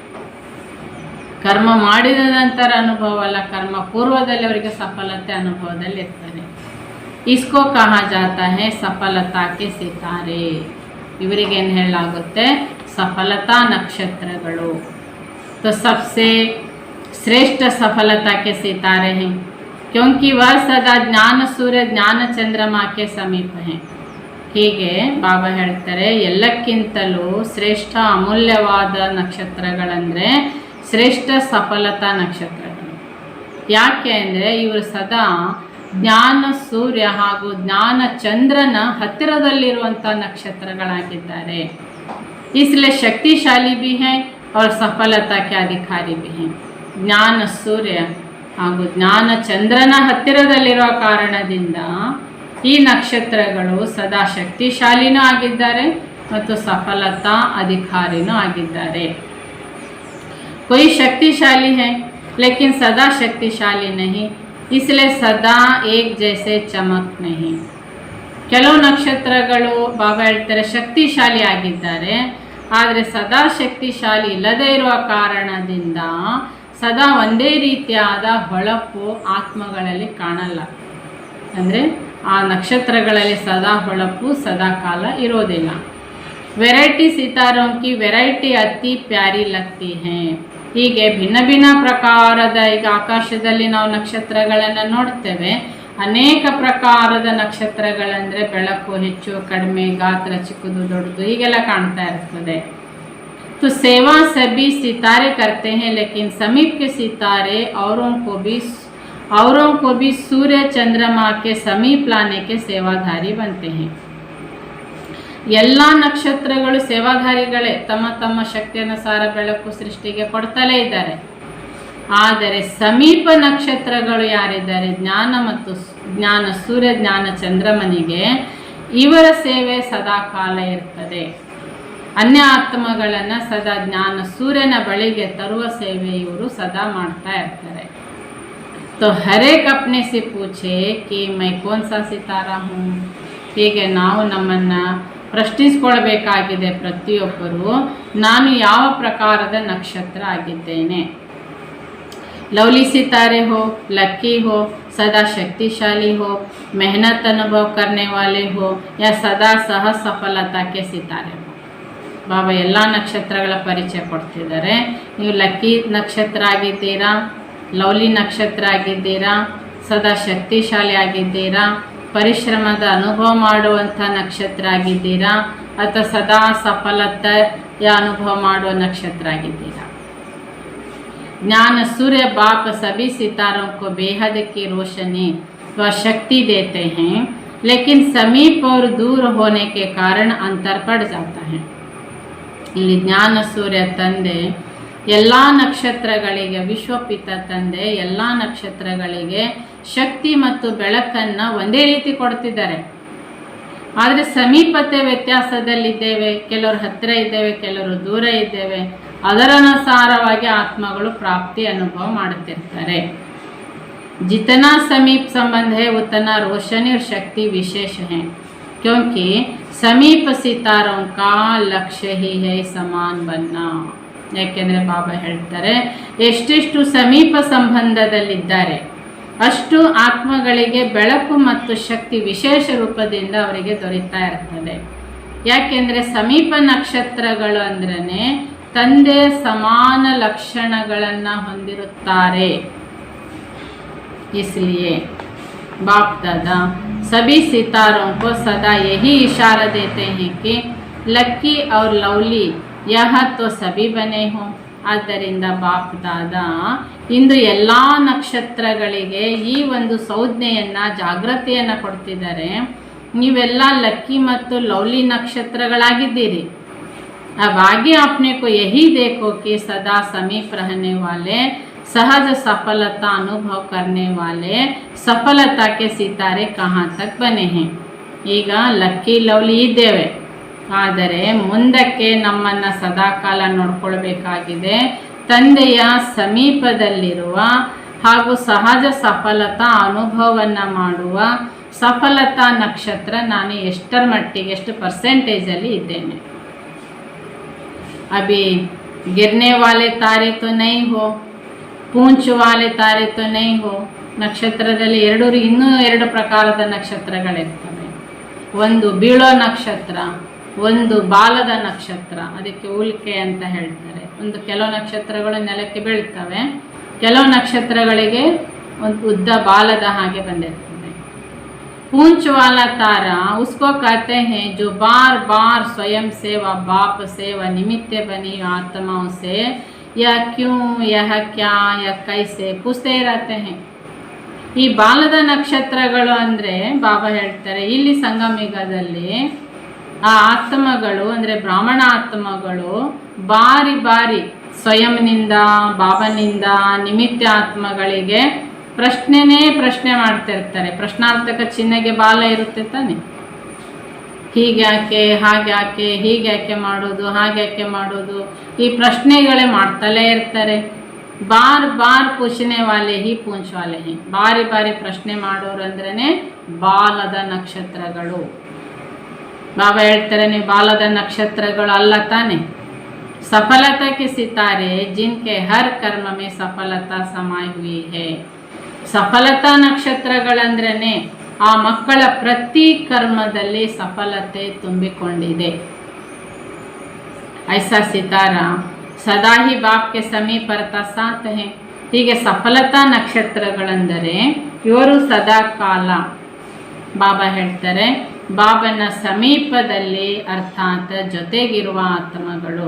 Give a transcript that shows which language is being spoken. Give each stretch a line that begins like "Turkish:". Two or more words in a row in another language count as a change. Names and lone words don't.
Kannada: ಕರ್ಮ ಮಾಡಿದ ನಂತರ ಅನುಭವ ಅಲ್ಲ, ಕರ್ಮ ಪೂರ್ವದಲ್ಲಿ ಅವರಿಗೆ ಸಫಲತೆ ಅನುಭವದಲ್ಲಿ ಇರ್ತಾರೆ.
Hindi: इसको कहा जाता है सफलता के सितारे.
Kannada: ಇವರಿಗೇನು ಹೇಳಲಾಗುತ್ತೆ? ಸಫಲತಾ ನಕ್ಷತ್ರಗಳು.
Hindi: तो सबसे श्रेष्ठ सफलता के सितारे हैं क्योंकि वह सदा ज्ञान सूर्य ज्ञान चंद्रमा के समीप हैं.
Kannada: ಹೀಗೆ ಬಾಬಾ ಹೇಳ್ತಾರೆ, ಎಲ್ಲಕ್ಕಿಂತಲೂ ಶ್ರೇಷ್ಠ ಅಮೂಲ್ಯವಾದ ನಕ್ಷತ್ರಗಳಂದರೆ ಶ್ರೇಷ್ಠ ಸಫಲತಾ ನಕ್ಷತ್ರಗಳು. ಯಾಕೆ ಅಂದರೆ ಇವರು ಸದಾ ಜ್ಞಾನ ಸೂರ್ಯ ಹಾಗೂ ಜ್ಞಾನ ಚಂದ್ರನ ಹತ್ತಿರದಲ್ಲಿರುವಂಥ ನಕ್ಷತ್ರಗಳಾಗಿದ್ದಾರೆ.
Hindi: इसलिए शक्तिशाली भी हैं और सफलता के अधिकारी भी हैं.
Kannada: ಜ್ಞಾನ ಸೂರ್ಯ ಹಾಗೂ ಜ್ಞಾನ ಚಂದ್ರನ ಹತ್ತಿರದಲ್ಲಿರುವ ಕಾರಣದಿಂದ ಈ ನಕ್ಷತ್ರಗಳು ಸದಾ ಶಕ್ತಿಶಾಲಿನೂ ಆಗಿದ್ದಾರೆ ಮತ್ತು ಸಫಲತಾ ಅಧಿಕಾರಿನೂ ಆಗಿದ್ದಾರೆ.
Hindi: कोई शक्तिशाली है लेकिन सदा शक्तिशाली नहीं, इसलिए सदा एक जैसे चमक नहीं.
Kannada: ಕೆಲವು ನಕ್ಷತ್ರಗಳು ಬಾಬಾ ಹೇಳ್ತಾರೆ ಶಕ್ತಿಶಾಲಿ ಆಗಿದ್ದಾರೆ, ಆದರೆ ಸದಾ ಶಕ್ತಿಶಾಲಿ ಇಲ್ಲದೇ ಇರುವ ಕಾರಣದಿಂದ ಸದಾ ಒಂದೇ ರೀತಿಯಾದ ಹೊಳಪು ಆತ್ಮಗಳಲ್ಲಿ ಕಾಣಲ್ಲ. ಅಂದರೆ ಆ ನಕ್ಷತ್ರಗಳಲ್ಲಿ ಸದಾ ಹೊಳಪು ಸದಾ ಕಾಲ ಇರೋದಿಲ್ಲ.
Hindi: वेरायटी सितारों की वेरायटी अति प्यारी लगती है.
Kannada: ಹೀಗೆ ಭಿನ್ನ ಭಿನ್ನ ಪ್ರಕಾರದ ಈಗ ಆಕಾಶದಲ್ಲಿ ನಾವು ನಕ್ಷತ್ರಗಳನ್ನು ನೋಡ್ತೇವೆ. ಅನೇಕ ಪ್ರಕಾರದ ನಕ್ಷತ್ರಗಳಂದರೆ ಬೆಳಕು ಹೆಚ್ಚು ಕಡಿಮೆ, ಗಾತ್ರ ಚಿಕ್ಕದು ದೊಡ್ಡದು ಹೀಗೆಲ್ಲ ಕಾಣ್ತಾ ಇರ್ತದೆ.
Hindi: तो सेवा सभी सितारे करते हैं लेकिन समीप के सितारे औरों को भी सूर्य चंद्रमा के समीप लाने के सेवाधारी बनते हैं.
Kannada: ಎಲ್ಲ ನಕ್ಷತ್ರಗಳು ಸೇವಾಧಾರಿಗಳೇ, ತಮ್ಮ ತಮ್ಮ ಶಕ್ತಿಯನುಸಾರ ಬೆಳಕು ಸೃಷ್ಟಿಗೆ ಕೊಡ್ತಲೇ ಇದ್ದಾರೆ. ಆದರೆ ಸಮೀಪ ನಕ್ಷತ್ರಗಳು ಯಾರಿದ್ದಾರೆ, ಜ್ಞಾನ ಸೂರ್ಯ ಜ್ಞಾನ ಚಂದ್ರಮನಿಗೆ ಇವರ ಸೇವೆ ಸದಾ ಕಾಲ ಇರ್ತದೆ. ಅನ್ಯ ಆತ್ಮಗಳನ್ನು ಸದಾ ಜ್ಞಾನ ಸೂರ್ಯನ ಬಳಿಗೆ ತರುವ ಸೇವೆ ಇವರು ಸದಾ ಮಾಡ್ತಾ ಇರ್ತಾರೆ.
Hindi: तो हर एक अपने से पूछे कि मैं कौन सा सितारा हूँ.
Kannada: ಹೀಗೆ ನಾವು ನಮ್ಮನ್ನು ಪ್ರಶ್ನಿಸಿಕೊಳ್ಬೇಕಾಗಿದೆ. ಪ್ರತಿಯೊಬ್ಬರು ನಾನು ಯಾವ ಪ್ರಕಾರದ ನಕ್ಷತ್ರ ಆಗಿದ್ದೇನೆ.
Hindi: लवली सितारे हो, लक्की हो, सदा शक्तिशाली हो, मेहनत अनुभव करने वाले हो या सदा सह सफलता के सितारे हो.
Kannada: ಬಾಬಾ ಎಲ್ಲ ನಕ್ಷತ್ರಗಳ ಪರಿಚಯ ಕೊಡ್ತಿದ್ದಾರೆ. ನೀವು ಲಕ್ಕಿ ನಕ್ಷತ್ರ ಆಗಿದ್ದೀರಾ, ಲವ್ಲಿ ನಕ್ಷತ್ರ ಆಗಿದ್ದೀರಾ, ಸದಾ ಶಕ್ತಿಶಾಲಿ ಆಗಿದ್ದೀರಾ, ಪರಿಶ್ರಮದ ಅನುಭವ ಮಾಡುವಂಥ ನಕ್ಷತ್ರ ಆಗಿದ್ದೀರಾ, ಅಥವಾ ಸದಾ ಸಫಲತೆಯ ಅನುಭವ ಮಾಡುವ ನಕ್ಷತ್ರ ಆಗಿದ್ದೀರಾ.
Hindi: ज्ञान सूर्य बाप सभी सितारों को बेहद की रोशनी व शक्ति देते हैं, लेकिन समीप और दूर होने के कारण अंतर पड़ जाता है.
Kannada: ಇಲ್ಲಿ ಜ್ಞಾನ ಸೂರ್ಯ ತಂದೆ ಎಲ್ಲ ನಕ್ಷತ್ರಗಳಿಗೆ, ವಿಶ್ವಪಿತ ತಂದೆ ಎಲ್ಲ ನಕ್ಷತ್ರಗಳಿಗೆ ಶಕ್ತಿ ಮತ್ತು ಬೆಳಕನ್ನು ಒಂದೇ ರೀತಿ ಕೊಡ್ತಿದ್ದಾರೆ. ಆದರೆ ಸಮೀಪತೆ ವ್ಯತ್ಯಾಸದಲ್ಲಿದ್ದೇವೆ. ಕೆಲವರು ಹತ್ತಿರ ಇದ್ದೇವೆ, ಕೆಲವರು ದೂರ ಇದ್ದೇವೆ. ಅದರನುಸಾರವಾಗಿ ಆತ್ಮಗಳು ಪ್ರಾಪ್ತಿ ಅನುಭವ ಮಾಡುತ್ತಿರ್ತಾರೆ.
Hindi: जितना समीप संबंध है उतना रोशनी और शक्ति विशेष है, क्योंकि समीप सितारों का लक्ष्य ही है समान बनना.
Kannada: ಯಾಕೆಂದರೆ ಬಾಬಾ ಹೇಳ್ತಾರೆ, ಎಷ್ಟೆಷ್ಟು ಸಮೀಪ ಸಂಬಂಧದಲ್ಲಿದ್ದಾರೆ ಅಷ್ಟು ಆತ್ಮಗಳಿಗೆ ಬೆಳಕು ಮತ್ತು ಶಕ್ತಿ ವಿಶೇಷ ರೂಪದಿಂದ ಅವರಿಗೆ ದೊರೀತಾ ಇರ್ತದೆ. ಯಾಕೆಂದರೆ ಸಮೀಪ ನಕ್ಷತ್ರಗಳು ಅಂದ್ರೇ ತಂದೆ ಸಮಾನ ಲಕ್ಷಣಗಳನ್ನು ಹೊಂದಿರುತ್ತಾರೆ.
Hindi: इसलिए बाप दादा सभी सितारों को सदा यही इशारा देते हैं कि लक्की और लवली यह तो सभी बने हों.
Kannada: ಆದ್ದರಿಂದ ಬಾಪ್ ದಾದಾ ಇಂದು ಎಲ್ಲ ನಕ್ಷತ್ರಗಳಿಗೆ ಈ ಒಂದು ಸಂಜ್ಞೆಯನ್ನು ಜಾಗೃತಿಯನ್ನು ಕೊಡ್ತಿದ್ದಾರೆ. ನೀವೆಲ್ಲ ಲಕ್ಕಿ ಮತ್ತು ಲವ್ಲಿ ನಕ್ಷತ್ರಗಳಾಗಿದ್ದೀರಿ.
Hindi: अब आगे आपने को यही देखो कि सदा समीप रहने वाले सहज सफलता अनुभव करने वाले सफलता के सितारे कहाँ तक बने हैं.
Kannada: ಈಗ ಲಕ್ಕಿ ಲವ್ಲಿ ಇದ್ದೇವೆ, ಆದರೆ ಮುಂದಕ್ಕೆ ನಮ್ಮನ್ನು ಸದಾಕಾಲ ನೋಡ್ಕೊಳ್ಬೇಕಾಗಿದೆ ತಂದೆಯ ಸಮೀಪದಲ್ಲಿರುವ ಹಾಗೂ ಸಹಜ ಸಫಲತಾ ಅನುಭವವನ್ನು ಮಾಡುವ ಸಫಲತಾ ನಕ್ಷತ್ರ ನಾನು ಎಷ್ಟರ ಮಟ್ಟಿಗೆ ಎಷ್ಟು ಪರ್ಸೆಂಟೇಜಲ್ಲಿ ಇದ್ದೇನೆ.
Hindi: अभी गिरने वाले तारे तो नहीं हो, पूंछ वाले तारे तो नहीं हो.
Kannada: ನಕ್ಷತ್ರದಲ್ಲಿ ಇನ್ನೂ ಎರಡು ಪ್ರಕಾರದ ನಕ್ಷತ್ರಗಳಿರ್ತವೆ. ಒಂದು ಬೀಳೋ ನಕ್ಷತ್ರ, ಒಂದು ಬಾಲದ ನಕ್ಷತ್ರ, ಅದಕ್ಕೆ ಉಲ್ಕೆ ಅಂತ ಹೇಳ್ತಾರೆ. ಕೆಲವು ನಕ್ಷತ್ರಗಳು ನೆಲಕ್ಕೆ ಬೀಳ್ತವೆ, ಕೆಲವು ನಕ್ಷತ್ರಗಳಿಗೆ ಒಂದು ಉದ್ದ ಬಾಲದ ಹಾಗೆ ಬಂದಿರ್ತವೆ.
Hindi: पूंछ वाला तारा उसको कहते हैं जो बार बार स्वयं से व बाप से व निमित्त बनी आत्माओं से यह क्यों, यह क्या, यह कैसे पूछते रहते हैं.
Kannada: ಈ ಬಾಲದ ನಕ್ಷತ್ರಗಳು ಅಂದರೆ ಬಾಬಾ ಹೇಳ್ತಾರೆ, ಇಲ್ಲಿ ಸಂಗಮಯುಗದಲ್ಲಿ ಆ ಆತ್ಮಗಳು ಅಂದರೆ ಬ್ರಾಹ್ಮಣ ಆತ್ಮಗಳು ಬಾರಿ ಬಾರಿ ಸ್ವಯಂನಿಂದ ಬಾಬನಿಂದ ನಿಮಿತ್ತ ಆತ್ಮಗಳಿಗೆ ಪ್ರಶ್ನೆ ಮಾಡ್ತಿರ್ತಾರೆ. ಪ್ರಶ್ನಾರ್ಥಕ ಚಿಹ್ನೆಗೆ ಬಾಲ ಇರುತ್ತೆ ತಾನೆ. ಹೀಗ್ಯಾಕೆ, ಹಾಗ್ಯಾಕೆ, ಹೀಗ್ಯಾಕೆ ಮಾಡೋದು, ಹಾಗ್ಯಾಕೆ ಮಾಡೋದು, ಈ ಪ್ರಶ್ನೆಗಳೇ ಮಾಡ್ತಲೇ ಇರ್ತಾರೆ.
Hindi: बार पूछने वाले ही पूंछ वाले हैं.
Kannada: ಬಾರಿ ಬಾರಿ ಪ್ರಶ್ನೆ ಮಾಡೋರು ಅಂದ್ರೇ ಬಾಲದ ನಕ್ಷತ್ರಗಳು. ಬಾಬಾ ಹೇಳ್ತಾರೆ, ನೀವು ಬಾಲದ ನಕ್ಷತ್ರಗಳು ಅಲ್ಲ ತಾನೆ.
Hindi: सफलता के सितारे जिनके हर कर्म में सफलता समाई हुई है.
Kannada: ಸಫಲತಾ ನಕ್ಷತ್ರಗಳಂದ್ರೇ ಆ ಮಕ್ಕಳ ಪ್ರತಿ ಕರ್ಮದಲ್ಲಿ ಸಫಲತೆ ತುಂಬಿಕೊಂಡಿದೆ.
Hindi: ऐसा सितारा सदा ही बाप के समीपर्त साथ है.
Kannada: ಹೀಗೆ ಸಫಲತಾ ನಕ್ಷತ್ರಗಳೆಂದರೆ ಇವರು ಸದಾ ಕಾಲ ಬಾಬಾ ಹೇಳ್ತಾರೆ ಬಾಬನ ಸಮೀಪದಲ್ಲಿ ಅರ್ಥಾತ್ ಜೊತೆಗಿರುವ ಆತ್ಮಗಳು.